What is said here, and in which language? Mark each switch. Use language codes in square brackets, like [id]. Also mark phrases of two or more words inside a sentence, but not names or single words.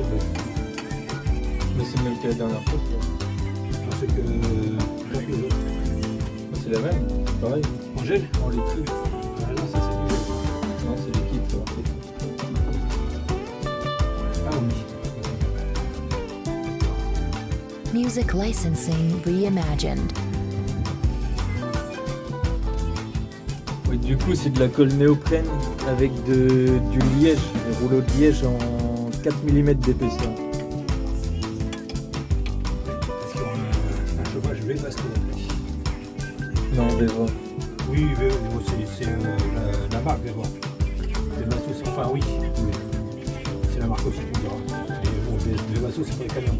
[fr] Mais c'est le même que la dernière fois. Ça. Parce que t'appeler les autres. C'est la même, pareil. En gel. En liquide. Ah non, ça c'est du gel. Non, c'est liquide, ça. Ah oui. [en] Music licensing reimagined. [fr] Oui, du coup, c'est de la colle néoprène avec du liège, des rouleaux de liège en 4 mm d'épaisseur. Parce qu'on a un chauffage Webasto. Non, on va voir. Oui, c'est la marque Webasto. Webasto, c'est enfin oui. C'est la marque aussi qu'on dira. Et bon, Webasto, c'est pour les camions.